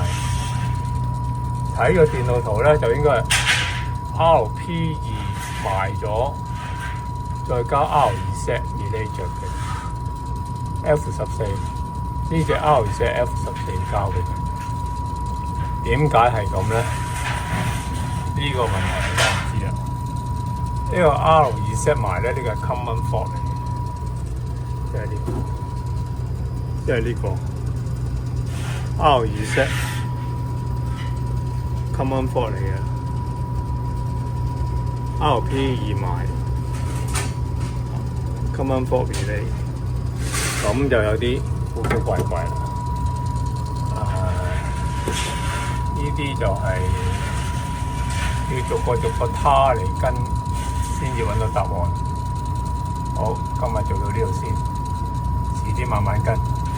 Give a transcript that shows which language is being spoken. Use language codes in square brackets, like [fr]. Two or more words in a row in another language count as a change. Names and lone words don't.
[yue] 睇個電路圖咧，就應該係 RP2 賣咗， 再加 R2Z relay 着嘅 F14，呢隻 R2Z F14 交俾佢。點解係咁咧？呢個問題我唔知啊。呢個 R2Z 埋咧，呢個係 [en] common fault [yue] 嚟嘅，即係呢個，即係呢個 R2Z [en] common fault [yue] 嚟嘅。RP 二埋 [en] common fault relay， [yue] 咁就有啲古古怪怪啦。呢啲就係要逐個他嚟跟，先至揾到答案。好，今日做到呢度先，遲啲慢慢跟。